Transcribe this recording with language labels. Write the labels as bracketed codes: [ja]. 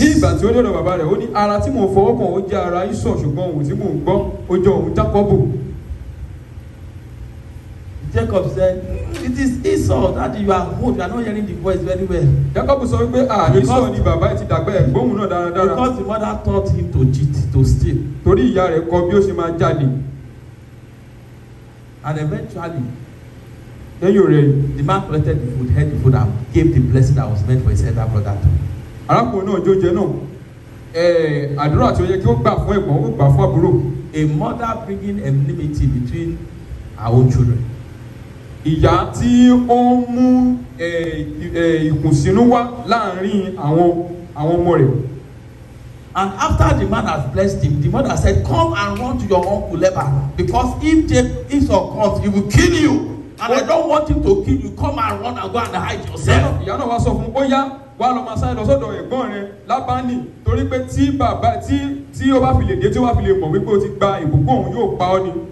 [yo] Ní ìgbà tí ó dọ̀dọ̀ bàbá rẹ̀, ó ní ara tí mò ń fọwọ́ kàn ó jẹ́ ara Esau ṣùgbọ́n ohùn tí mò ń gbọ́ ó jẹ́ ohùn Jákọ́bù. [en] Jacob said, it is Esau that you are old, you are not hearing the voice very well. [yo] Jacob sọ wípé Esau ni bàbá ẹ̀ ti dàgbà ẹ̀ gbóhùn náà dáradára. [en] Because the mother taught him to cheat, to steal. [yo] Torí ìyá rẹ̀ kọ́ bí ó ṣe máa jalè. [en] And eventually, [yo] lẹ́yìn rẹ̀ [en] the man collected the food, had the food, and gave the blessing that was meant for his elder brother too. [yo] Arákùnrin náà jóúnjẹ náà. Àdúrà tí ó yẹ kí ó gbà fún ẹ̀gbọ́n ó gbà fún àbúrò. [en] A mother bringing enmity between her own children. [yo] Ìyá tí ó ń mú ìkùnsínú wá láàrin àwọn ọmọ rẹ̀. [en] And after the man has blessed him, the mother said, come and run to your uncle Laban, because if Esau comes, he will kill you. And I don't want him to kill you. Come and run and go and hide yourself. [yo] Ìyá náà wá sọ fún ó yá wá lọ máa sáré lọ sọ́dọ̀ ẹ̀gbọ́n rẹ̀ Lábánì torí pé tí ó bá fi lè dé tí ó bá fi lè mọ̀ wípé ó ti gba ìbùkún òun yóò pa ọ́ ni.